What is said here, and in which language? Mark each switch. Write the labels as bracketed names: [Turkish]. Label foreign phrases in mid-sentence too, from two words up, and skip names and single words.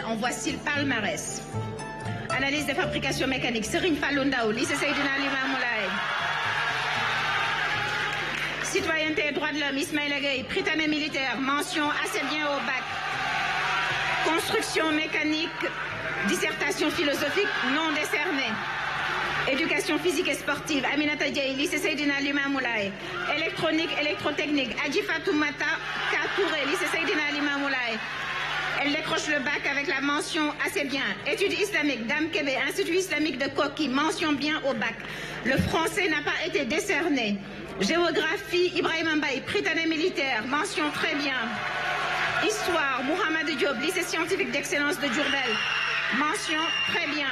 [French] En voici le palmarès. Analyse des fabrications mécaniques, Serine Falundao, lycée Seydina Limamoulaye. Citoyenneté et droits de l'homme, Ismaël Agueï, Prytanée militaire, mention assez bien au bac. Construction mécanique, dissertation philosophique non décernée. Éducation physique et sportive, Aminata Diaye, lycée Seydina Limamoulaye. Électronique, électrotechnique, Adji Fatoumata Katouré, lycée Seydina Limamoulaye. Elle décroche le bac avec la mention assez bien. Études islamiques, Dame Kébé, Institut islamique de Koki, mention bien au bac. Le français n'a pas été décerné. Géographie, Ibrahim Mbaye, Prytanée militaire, mention très bien. Histoire, Mohamed Diop, lycée scientifique d'excellence de Diourbel, mention très bien.